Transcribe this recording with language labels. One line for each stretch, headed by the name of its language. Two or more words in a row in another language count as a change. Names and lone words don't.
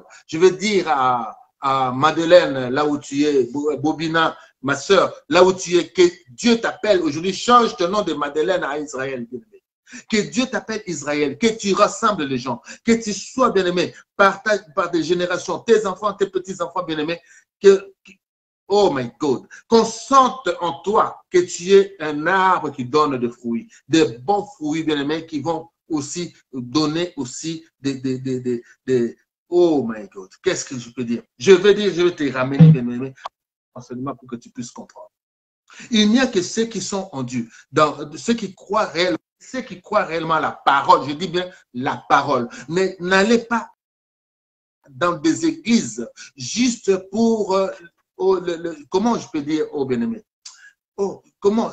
French: Je veux dire à Madeleine, là où tu es, Bobina, ma soeur, là où tu es, que Dieu t'appelle aujourd'hui, change ton nom de Madeleine à Israël, bien-aimé. Que Dieu t'appelle Israël, que tu rassembles les gens, que tu sois, bien-aimé, par des générations, tes enfants, tes petits-enfants, bien-aimés,
English: oh my God,
French: qu'on sente en toi que tu es un arbre qui donne des fruits, des bons fruits, bien-aimés, qui vont aussi donner aussi
English: oh my God,
French: qu'est-ce que je peux dire? Je vais te ramener, bien-aimé, enseignement pour que tu puisses comprendre. Il n'y a que ceux qui sont en Dieu, ceux qui croient réellement à la parole, je dis bien la parole. Mais n'allez pas dans des églises juste pour, comment je peux dire, oh bien-aimé, oh, comment?